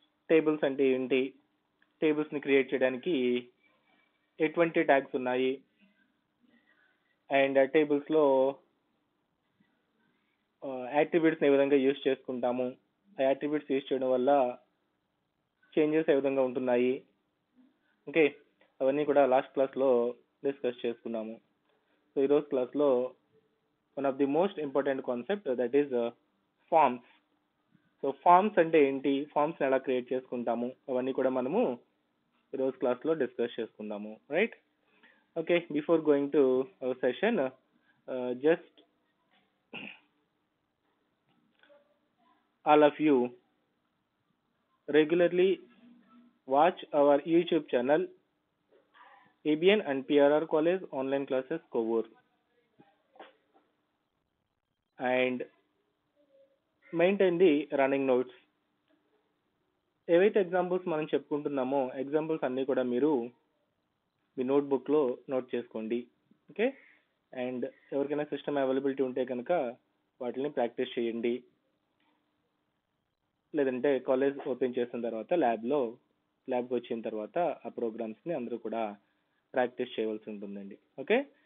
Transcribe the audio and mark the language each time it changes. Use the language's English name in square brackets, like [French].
[Telugu] Tables అంటే ఏంటి, టేబుల్స్ని create చేయడానికి ఎటువంటి ట్యాగ్స్ ఉన్నాయి, అండ్ టేబుల్స్లో యాట్రిబ్యూట్స్ని ఏ విధంగా యూజ్ చేసుకుంటాము, ఆ యాట్రిబ్యూట్స్ యూజ్ చేయడం వల్ల చేంజెస్ ఏ విధంగా ఉంటున్నాయి, ఓకే, అవన్నీ కూడా లాస్ట్ క్లాస్లో డిస్కస్ చేసుకున్నాము. [English] So ఈరోజు క్లాస్లో one of the most important concept that is forms. [Telugu] So forms అంటే ఏంటి, ఫార్మ్స్ని ఎలా క్రియేట్ చేసుకుంటాము, అవన్నీ కూడా మనము ఈరోజు క్లాస్లో డిస్కస్ చేసుకుందాము, right? [English] Okay, before going to our session, just all of you regularly watch our YouTube channel ABN and PRR College online classes Kovur and maintain the running notes. [Telugu] ఏవైతే ఎగ్జాంపుల్స్ మనం చెప్పుకుంటున్నామో examples అన్నీ కూడా మీరు మీ నోట్బుక్లో note చేసుకోండి, okay? And ఎవరికైనా system availability ఉంటే కనుక వాటిని ప్రాక్టీస్ చేయండి, లేదంటే కాలేజ్ ఓపెన్ చేసిన తర్వాత ల్యాబ్కి వచ్చిన తర్వాత ఆ ప్రోగ్రామ్స్ని అందరూ కూడా ప్రాక్టీస్ చేయవలసి ఉంటుందండి, ఓకే?